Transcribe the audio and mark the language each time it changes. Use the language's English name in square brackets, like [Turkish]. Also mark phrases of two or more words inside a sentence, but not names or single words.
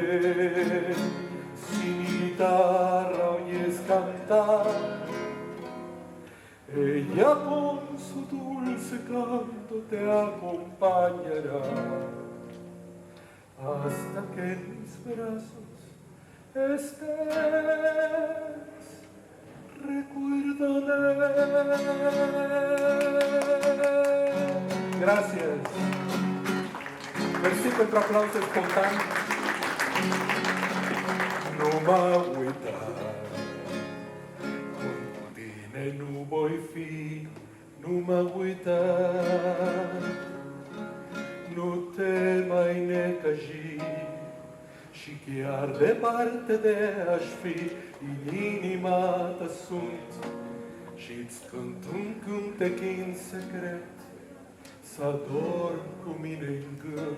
[Spanish] Si mi guitarra oyes cantar, ella con su dulce canto te acompañará hasta que en mis brazos estés. Recuérdame. Gracias. [Romanian] Mersi pentru aplauze spontan. Nu mă uita, cu tine nu voi fi, nu mă uita. Nu te mai necăji și chiar departe de aș fi, în inima ta sunt și-ți cânt un cântec în secret, să dorm cu mine în gând.